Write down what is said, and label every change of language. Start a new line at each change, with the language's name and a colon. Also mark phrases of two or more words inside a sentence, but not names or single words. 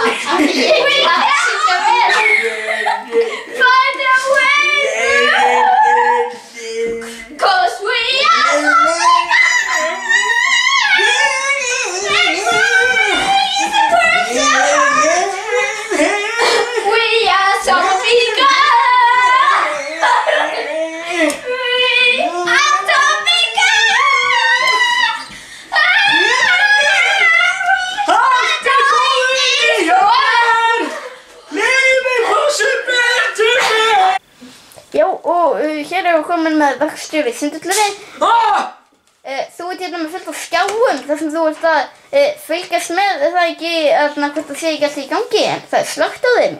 English: We can't find a way through, 'cause we are Zombie Girls! We are Zombie Girls!
Icelandic: Já, og hér erum við komin með verkstjóri Sundhöllinni. Þú ert hérna með fullt af skjáum þar sem þú ert að fylgjast með, er það ekki hvort það sé ekki alltaf í gangi, en það er slökkt á þeim.